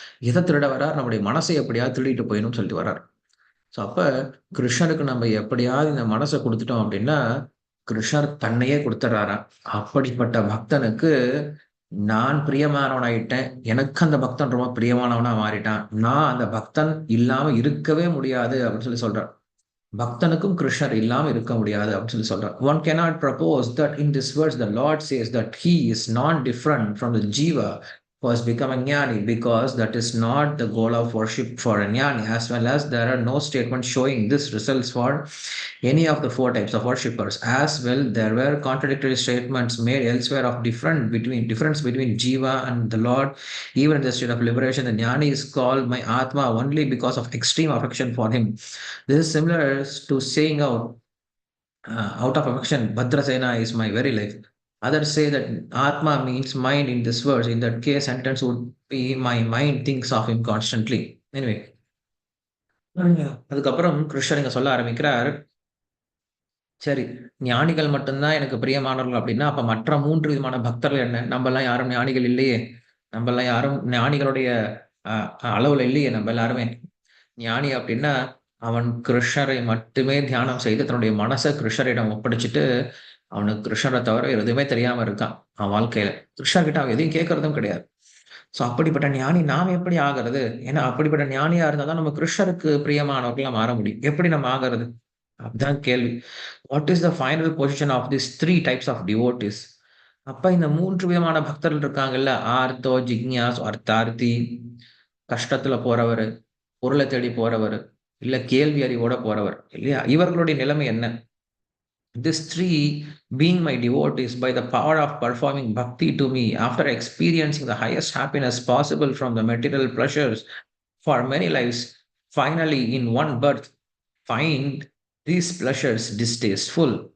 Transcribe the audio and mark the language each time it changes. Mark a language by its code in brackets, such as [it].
[ta] எதை திருட வரார், நம்முடைய மனசை எப்படியாவது திருடிட்டு போயிடணும்னு சொல்லிட்டு வரார். ஸோ அப்ப கிருஷ்ணருக்கு நம்ம எப்படியாவது இந்த மனசை கொடுத்துட்டோம் அப்படின்னா கிருஷ்ணர் தன்னையே கொடுத்துட்றாராம். அப்படிப்பட்ட பக்தனுக்கு நான் பிரியமானவனாயிட்டேன், எனக்கு அந்த பக்தன் ரொம்ப பிரியமானவனா மாறிட்டான், நான் அந்த பக்தன் இல்லாம இருக்கவே முடியாது அப்படின்னு சொல்றார். பக்தனுக்கும் கிருஷ்ணர் இல்லாம இருக்க முடியாது அப்படின்னு சொல்றார். [en] One cannot propose that in this verse the Lord says that he is not different from the jiva who has become a jnani, because that is not the goal of worship for a jnani, as well as there are no statements showing this results for any of the 4 types of worshippers. As well, there were contradictory statements made elsewhere of difference between jiva and the Lord. Even in the state of liberation, the jnani is called my atma only because of extreme affection for him. This is similar to saying out out of affection, Bhadrasena is my very life. Others say that Atma means mind in this verse. In that case, sentence would be my mind thinks of him constantly. Anyway, [ta] அதுக்கப்புறம் கிருஷ்ணர் இங்க சொல்ல ஆரம்பிக்கிறார், சரி, ஞானிகள் மட்டும் தான் எனக்கு பிரியமானவர்கள் அப்படின்னா, அப்ப மற்ற 3 விதமான பக்தர்கள் என்ன? நம்பலாம் யாரும் ஞானிகள் இல்லையே! நம்பலாம் யாரும் ஞானிகளுடைய அ அளவுல இல்லையே நம்ப எல்லாருமே. ஞானி அப்படின்னா, அவன் கிருஷ்ணரை மட்டுமே தியானம் செய்து தன்னுடைய மனச கிருஷ்ணரிடம் ஒப்படைச்சுட்டு, அவனுக்கு கிருஷ்ணர தவிர வேற எதுவுமே தெரியாம இருக்கான், அவன் வாழ்க்கையில. கிருஷ்ணர்கிட்ட அவன் எதையும் கேட்கறதும் கிடையாது. ஸோ அப்படிப்பட்ட ஞானி நாம எப்படி ஆகுறது? ஏன்னா அப்படிப்பட்ட ஞானியா இருந்தா தான் நம்ம கிருஷ்ணருக்கு பிரியமானவர்களா மாற முடியும். எப்படி நம்ம ஆகுறது? அதான் கேள்வி. [en] What is the final position of this 3 types of devotees? [ta] அப்ப இந்த 3 விதமான பக்தர்கள் இருக்காங்கல்ல. ஆர்த்தோ, ஜிக்ஞாஸ், அர்த்தார்த்தி. கஷ்டத்துல போறவரு, பொருள தேடி போறவரு, இல்ல கேள்வி அறிவோட போறவர் இல்லையா? இவர்களுடைய நிலைமை என்ன? [en] These three being my devotees by the power of performing bhakti to me after experiencing the highest happiness possible from the material pleasures for many lives, finally in one birth find these pleasures distasteful.